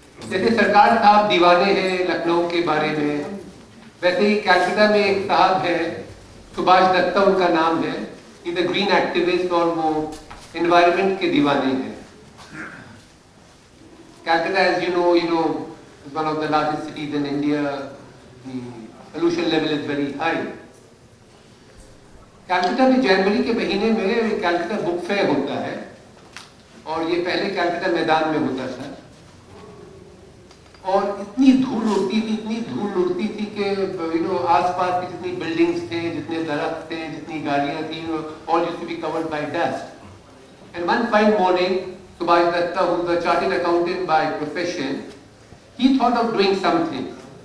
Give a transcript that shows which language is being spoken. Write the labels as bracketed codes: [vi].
[hi] जैसे सरकार साहब दीवाने हैं लखनऊ के बारे में, वैसे ही कैलकाटा में एक साहब है, सुभाष दत्ता उनका नाम है, [en] is a green activist [hi] और वो एनवायरनमेंट के दीवाने हैं. [en] Calcutta, as you know, is one of the largest cities in India. The pollution level is very high. [hi] Calcutta में जनवरी के महीने में कैलकाटा बुक फेयर होता है, और ये पहले कैलकाटा मैदान में होता था, और इतनी धूल उड़ती थी कि आसपास की जितनी बिल्डिंग्स थे, जितने दरख्त थे, जितनी गाड़ियां थी, [en] all used to be covered by dust. And one fine morning, Subhash Datta, who is a chartered accountant by profession, he thought of doing something.